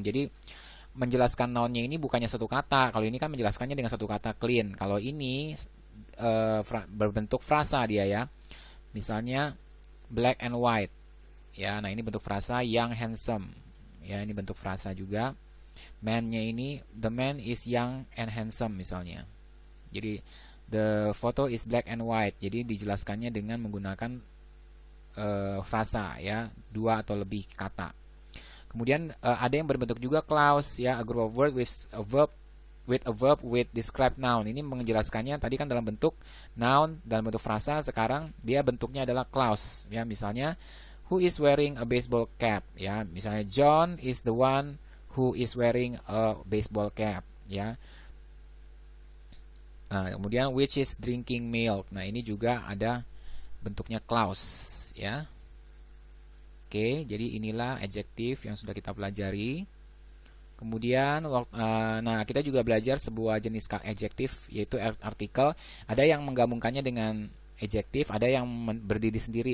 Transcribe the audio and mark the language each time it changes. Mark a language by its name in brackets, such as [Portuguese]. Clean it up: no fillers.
[Indonesian] Jadi menjelaskan nounnya ini bukannya satu kata. Kalau ini kan menjelaskannya dengan satu kata clean. Kalau ini berbentuk frasa dia ya. Misalnya [English] black and white. [Indonesian] Ya, nah ini bentuk frasa. Young, handsome. Ya, ini bentuk frasa juga. Man-nya ini, [English] the man is young and handsome misalnya. [Indonesian] Jadi [English] the photo is black and white. [Indonesian] Jadi dijelaskannya dengan menggunakan frasa ya, 2 atau lebih kata. Kemudian ada yang berbentuk juga clause ya, [English] a group of words with a verb with described noun. [Indonesian] Ini menjelaskannya tadi kan dalam bentuk noun, dalam bentuk frasa, sekarang dia bentuknya adalah clause ya. [English] Misalnya who is wearing a baseball cap ya. Misalnya John is the one who is wearing a baseball cap ya. [Indonesian] Nah, kemudian [English] which is drinking milk. [Indonesian] Nah, ini juga ada bentuknya clause ya. Oke, jadi inilah adjektif yang sudah kita pelajari. Kemudian, nah kita juga belajar sebuah jenis adjektif, yaitu artikel. Ada yang menggabungkannya dengan adjektif, ada yang berdiri sendiri.